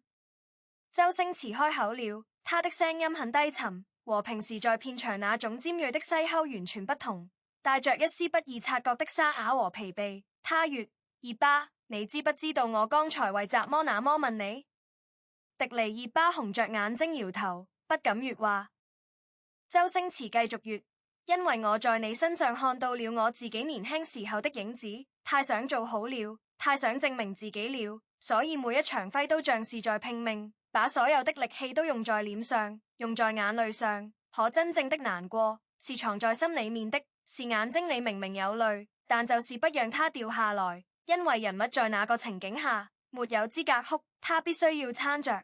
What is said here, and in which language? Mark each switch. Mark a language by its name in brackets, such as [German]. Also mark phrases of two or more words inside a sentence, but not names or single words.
[Chinese] 周星馳開口了，他的聲音很低沉，和平時在片場那種尖銳的西口完全不同，帶着一絲不易察覺的沙啞和疲憊。他說：熱巴，你知不知道我剛才為怎麼那麼問你？迪尼熱巴紅着眼睛搖頭，不敢說話。周星馳繼續說：因為我在你身上看到了我自己年輕時候的影子，太想做好了，太想證明自己了，所以每一場揮都像是在拼命，把所有的力氣都用在臉上，用在眼淚上。可真正的難過是藏在心裏面的，是眼睛裡明明有淚，但就是不讓它掉下來，因為人物在那個情景下沒有資格哭，他必須要撐着。